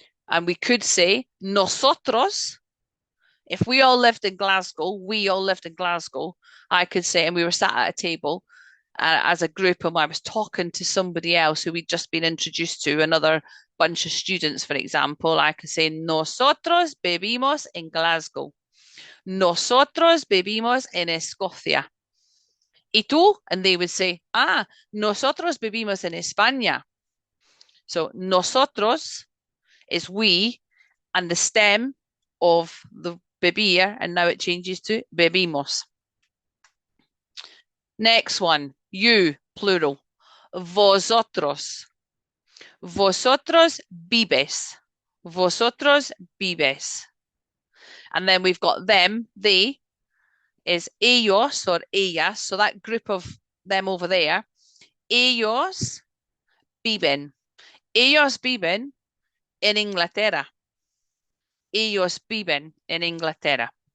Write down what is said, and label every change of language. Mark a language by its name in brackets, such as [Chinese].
[English] And we could say nosotros. If we all lived in Glasgow, I could say, and we were sat at a table as a group, and I was talking to somebody else who we'd just been introduced to, another bunch of students, for example, I could say, [Spanish] nosotros bebimos en Glasgow. Nosotros bebimos en Escocia. ¿Y tú? [English] And they would say, [Spanish] nosotros bebimos en España. [English] So nosotros is we, and the stem of the beber, and now it changes to bebimos. Next one, you, plural. Vosotros. [Spanish] Vosotros vives. Vosotros vives. [English] And then we've got them, they, is ellos or ellas. So that group of them over there. [Spanish] Ellos viven. Ellos viven en Inglaterra. Ellos viven en Inglaterra.